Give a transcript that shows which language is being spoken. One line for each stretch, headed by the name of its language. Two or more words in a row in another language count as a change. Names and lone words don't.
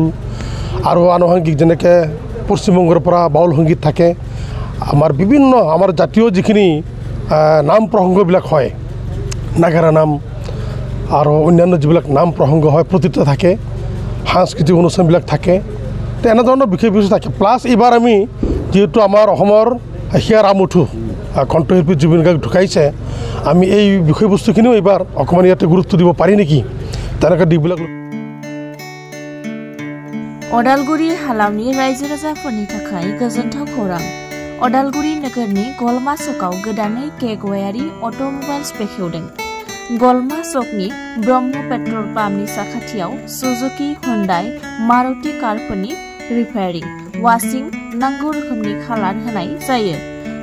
Assamese: আৰু আনুষংগিক যেনেকৈ পশ্চিমবংগৰ পৰা বাউল সংগীত থাকে, আমাৰ বিভিন্ন আমাৰ জাতীয় যিখিনি নাম প্ৰসংগবিলাক হয়, নাগাৰা নাম আৰু অন্যান্য যিবিলাক নাম প্ৰসংগ হয় প্ৰতিটো থাকে, সাংস্কৃতিক অনুষ্ঠানবিলাক থাকে, তো এনেধৰণৰ বিশেষ থাকে। প্লাছ এইবাৰ আমি যিহেতু আমাৰ অসমৰ হিয়াৰ আমুঠু কণ্ঠশিল্পী জুবিন গাৰ্গ ঢুকাইছে, আমি এই বিষয়বস্তুখিনিও এইবাৰ অকণমান ইয়াতে গুৰুত্ব দিব পাৰি নেকি, তেনেকৈ দিকবিলাক।
Bodo: अदालगुरि हालामनि रायजो राजाफोरनि थाखाय गोजोनथाव खौरां। अदालगुरि नोगोरनि गलमा सकआव गोदानै केगवायारि अट'मबाइल्स बेखेवदों। गलमा सकनि ब्रह्म पेट्रल पाम्पनि साखाथियाव सुजुकी, हुन्डाइ, मारुति कारफोरनि रिपेयारिं, वाशिं, नांगौ रोखोमनि खालार होनाय जायो।